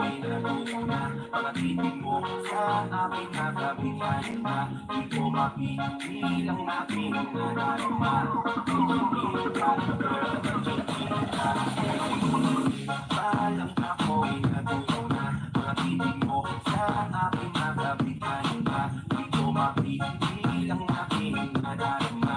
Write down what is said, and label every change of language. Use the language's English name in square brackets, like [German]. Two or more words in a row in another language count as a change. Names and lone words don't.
[Filipino] natunaw na mga titig mo sa aking nakabigayan na di ko mapipigilan ang aking nadarama. [Spanish] Chiquita, girl, chiquita, [Filipino] palang ako'y natunaw na mga titig mo sa aking nakabigayan na di ko mapipigilan ang aking nadarama.